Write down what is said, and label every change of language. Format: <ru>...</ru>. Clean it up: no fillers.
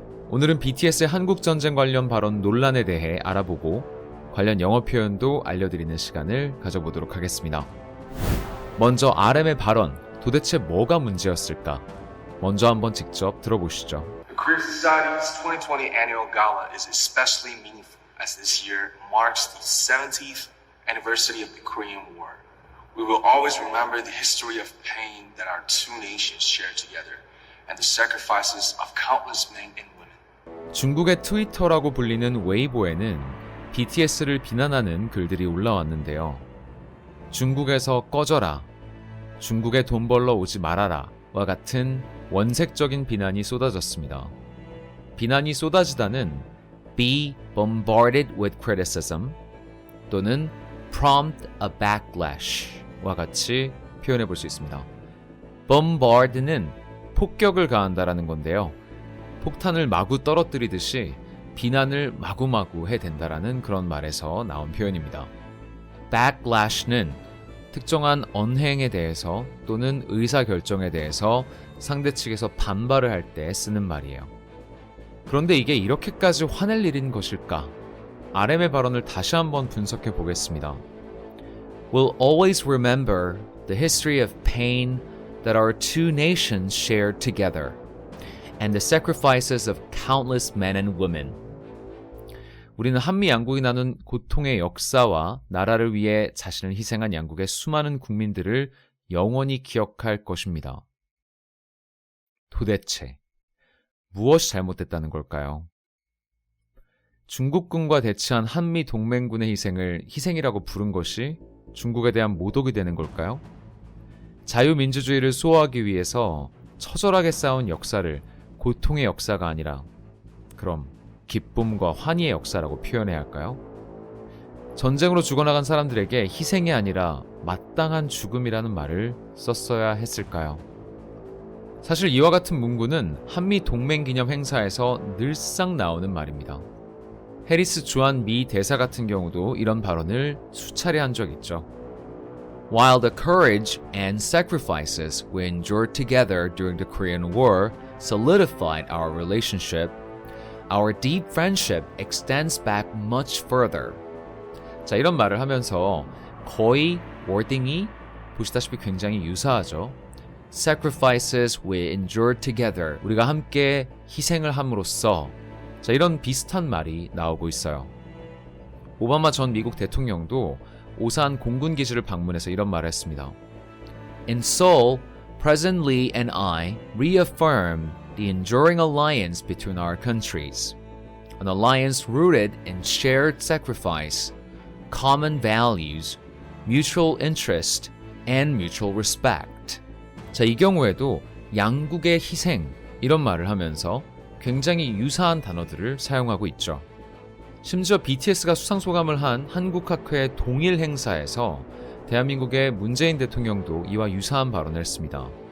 <ko>오늘은 BTS의 한국전쟁 관련 발언 논란에 대해 알아보고 관련 영어 표현도 알려드리는 시간을 가져보도록 하겠습니다. 먼저 RM의 발언, 도대체 뭐가 문제였을까? 먼저 한번 직접 들어보시죠.</ko> <en>The Korea Society's 2020 annual gala is especially meaningful as this year marks the 70th anniversary of the Korean War. We will always remember the history of pain that our two nations shared together and the sacrifices of countless men and women.</en> <ko>중국의 트위터라고 불리는 웨이보에는 BTS를 비난하는 글들이 올라왔는데요. 중국에서 꺼져라, 중국에 돈 벌러 오지 말아라 와 같은 원색적인 비난이 쏟아졌습니다. 비난이 쏟아지다는</ko> <en>be bombarded with criticism</en> <ko>또는</ko> <en>prompt a backlash</en> <ko>와 같이 표현해 볼 수 있습니다. bombard는 폭격을 가한다라는 건데요. 폭탄을 마구 떨어뜨리듯이 비난을 마구마구 해댄다라는 그런 말에서 나온 표현입니다. backlash는 특정한 언행에 대해서 또는 의사결정에 대해서 상대 측에서 반발을 할 때 쓰는 말이에요. 그런데 이게 이렇게까지 화낼 일인 것일까? RM의 발언을 다시 한번 분석해 보겠습니다.</ko> <en>We'll always remember the history of pain that our two nations shared together and the sacrifices of countless men and women.</en> <ko>우리는 한미 양국이 나눈 고통의 역사와 나라를 위해 자신을 희생한 양국의 수많은 국민들을 영원히 기억할 것입니다. 도대체 무엇이 잘못됐다는 걸까요? 중국군과 대치한 한미 동맹군의 희생을 희생이라고 부른 것이 중국에 대한 모독이 되는 걸까요? 자유민주주의를 수호하기 위해서 처절하게 싸운 역사를 고통의 역사가 아니라 그럼 기쁨과 환희의 역사라고 표현해야 할까요? 전쟁으로 죽어나간 사람들에게 희생이 아니라 마땅한 죽음이라는 말을 썼어야 했을까요? 사실 이와 같은 문구는 한미 동맹 기념 행사에서 늘상 나오는 말입니다. 해리스 주한 미 대사 같은 경우도 이런 발언을 수차례 한 적 있죠.</ko> <en>While the courage and sacrifices we endured together during the Korean War solidified our relationship, our deep friendship extends back much further.</en> <ko>자, 이런 말을 하면서 거의 워딩이 보시다시피 굉장히 유사하죠.</ko> <en>Sacrifices we endured together.</en> <ko>우리가 함께 희생을 함으로써 자, 이런 비슷한 말이 나오고 있어요. 오바마 전 미국 대통령도 오산 공군 기지를 방문해서 이런 말을 했습니다.</ko> <en>In Seoul, President Lee and I reaffirmed the enduring alliance between our countries. An alliance rooted in shared sacrifice, common values, mutual interest, and mutual respect.</en> <ko>자, 이 경우에도 양국의 희생 이런 말을 하면서 굉장히 유사한 단어들을 사용하고 있죠. 심지어 BTS가 수상소감을 한 한국학회 동일 행사에서 대한민국의 문재인 대통령도 이와 유사한 발언을 했습니다.</ko>